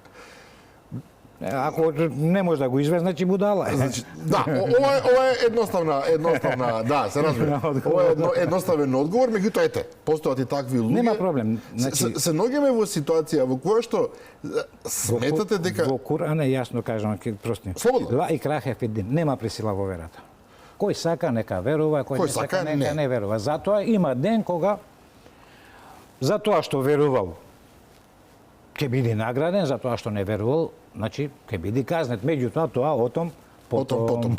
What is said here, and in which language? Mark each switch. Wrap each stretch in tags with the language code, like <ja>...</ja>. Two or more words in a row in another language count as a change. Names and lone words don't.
<mk>Ако не може да го изведе, значи будала. Значи, да, ова е едноставна, да, се разбира. Ова е едноставен одговор, меѓутоа ете, постојат и такви луѓе. Нема проблем. Значи, се наоѓаме во ситуација во која што сметате дека во Куран е јасно кажано, прости. Слободно.</mk> <ar>لا إكراه في الدين,</ar> <mk>нема присила во верата. Кој сака нека верува, кој не сака нека не верува. Затоа има ден кога за тоа што верувал ќе биде награден, за тоа што не верувал, значи ќе биде казнет. Меѓутоа тоа потом</mk>